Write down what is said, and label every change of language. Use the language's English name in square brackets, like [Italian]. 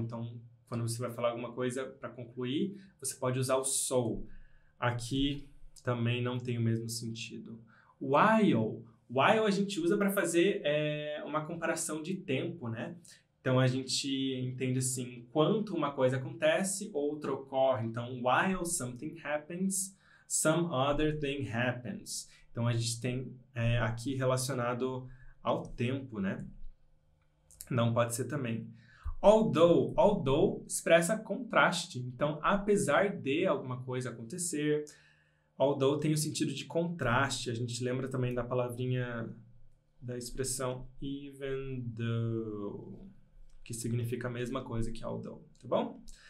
[Portuguese] Então, quando você vai falar alguma coisa para concluir, você pode usar o so. Aqui também não tem o mesmo sentido. While a gente usa para fazer uma comparação de tempo, né? Então, a gente entende assim, enquanto uma coisa acontece, outra ocorre. [English] Então, while something happens, some other thing happens. [Portuguese] Então, a gente tem aqui relacionado ao tempo, né? Não pode ser também. Although expressa contraste. Então, apesar de alguma coisa acontecer, although tem o sentido de contraste. A gente lembra também da palavrinha, da expressão even though, que significa a mesma coisa que although, tá bom?